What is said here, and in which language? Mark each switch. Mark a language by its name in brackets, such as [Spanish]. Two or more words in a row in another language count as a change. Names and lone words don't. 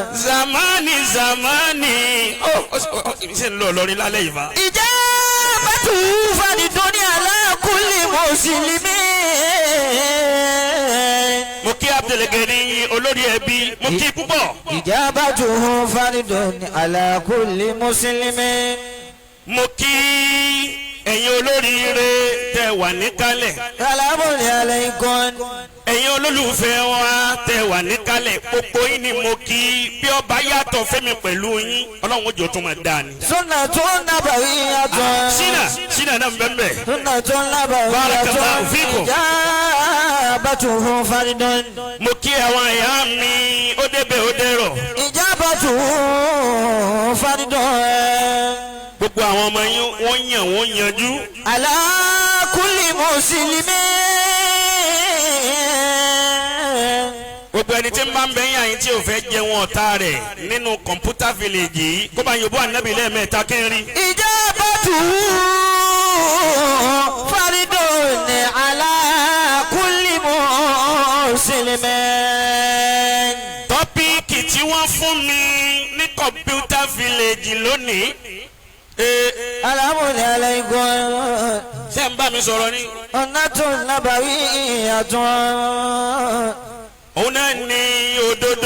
[Yoruba] Zamani. Ṣé ń lọ lọrin lálẹ́ yìí fa? [Arabic] إجابته فرض على كل مسلم. [Yoruba] Mo kí Abdulgani olórí ẹbí mo kí púpọ̀. [Arabic] إجابته فرض على كل مسلم. [Yoruba] Mo kí ẹ̀yin olóríire tẹ́ wà níkàlẹ̀. [Arabic] السلام عليكم. [Yoruba] ẹ̀yin olólùfẹ́ wa tẹ́ wà níkàlẹ̀ gbogbo yín ni mo kí bí ọba yàtọ̀ fẹ́mi pẹ̀lú yín ọlọ́run ojú tó máa dà ní. [Arabic] سنة نبوية. [Yoruba] sínà náà bẹ́ẹ̀ [Arabic] سنة نبوية. بارك الله فيكم. إجابته فرض. [Yoruba] mo kí àwọn ẹ̀yà mi ó débẹ̀ ó dẹ̀rọ̀. [Arabic] إجابته فرض. [Yoruba] gbogbo àwọn ọmọ yín wọ́n yanjú. [Arabic] على كل مسلم. [Yoruba] gbogbo ẹni tí ń bá ń bẹ yín àyín tí ò fẹ́ jẹun ọ̀tá rẹ̀ nínú kọ̀mpútà village yìí kó bá yòbó ànábì lẹ́ẹ̀mẹ́ta kẹ́rin. [Arabic] إجابته فرض على كل مسلم. [Yoruba] tọ́píìkì tí wọ́n fún mi ní kọ̀mpútà village lónìí. [Arabic] السلام عليكم. [Yoruba] ṣé ń bá mi sọ̀rọ̀ ni. [Arabic] سنة نبوية. [Yoruba] òun náà ní òdodo.